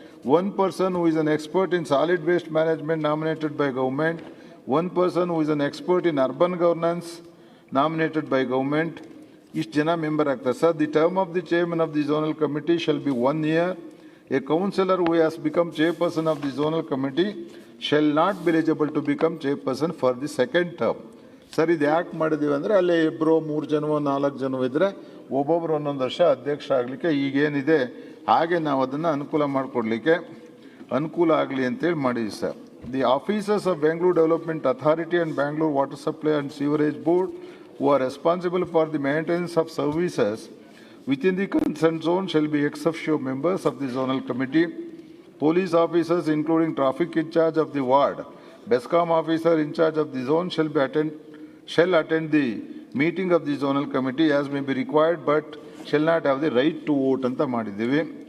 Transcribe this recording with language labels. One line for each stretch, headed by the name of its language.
English: one person who is an expert in solid waste management nominated by government, one person who is an expert in urban governance nominated by government. Each jana member
Kannada: ಆಗ್ತಾರೆ.
English: Sir, the term of the chairman of the zonal committee shall be 1 year. A councillor who has become chairperson of the zonal committee shall not be eligible to become chairperson for the second term.
Kannada: Sir ಇದು ಯಾಕೆ ಮಾಡಿದ್ದೀವಿ ಅಂದರೆ ಅಲ್ಲಿ ಇಬ್ಬರು 3 ಜನವೋ 4 ಜನವೋ ಇದ್ದರೆ ಒಬ್ಬೊಬ್ಬರು ಒಂದೊಂದು ವರ್ಷ ಅಧ್ಯಕ್ಷ ಆಗಲಿಕ್ಕೆ ಈಗೇನಿದೆ ಹಾಗೆ ನಾವು ಅದನ್ನು ಅನುಕೂಲ ಮಾಡಿಕೊಡ್ಲಿಕ್ಕೆ ಅನುಕೂಲ ಆಗಲಿ ಅಂತೇಳಿ ಮಾಡಿದ್ವಿ sir.
English: The officers of Bengaluru development authority and Bengaluru water supply and sewerage board who are responsible for the maintenance of services within the concerned zone shall be ex officio members of the zonal committee. Police officers, including traffic in charge of the ward, BESCOM officer in charge of the zone shall attend the meeting of the zonal committee as may be required, but shall not have the right to vote
Kannada: anta ಮಾಡಿದ್ದೀವಿ.